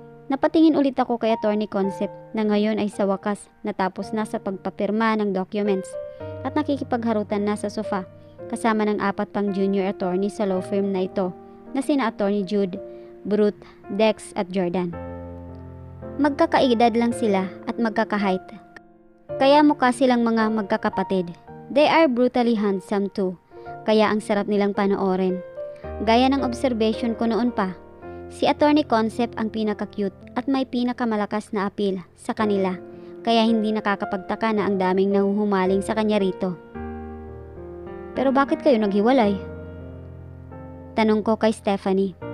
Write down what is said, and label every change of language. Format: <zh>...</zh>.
<tl>Napatingin ulit ako kay Attorney Concept na ngayon ay sa wakas natapos na sa pagpapirma ng documents at nakikipagharutan na sa sofa kasama ng 4 pang junior attorney sa law firm na ito na sina Attorney Jude, Brute, Dex at Jordan. Magkakaedad lang sila at magkakaheight. Kaya mukha silang mga magkakapatid.</tl> <en>They are brutally handsome too,</en> <tl>kaya ang sarap nilang panoorin. Gaya ng observation ko noon pa, si Attorney Concept ang pinaka-cute at may pinakamalakas na appeal sa kanila, kaya hindi nakakapagtaka na ang daming nahuhumaling sa kanya rito. Pero bakit kayo naghiwalay? Tanong ko kay Stephanie.</tl>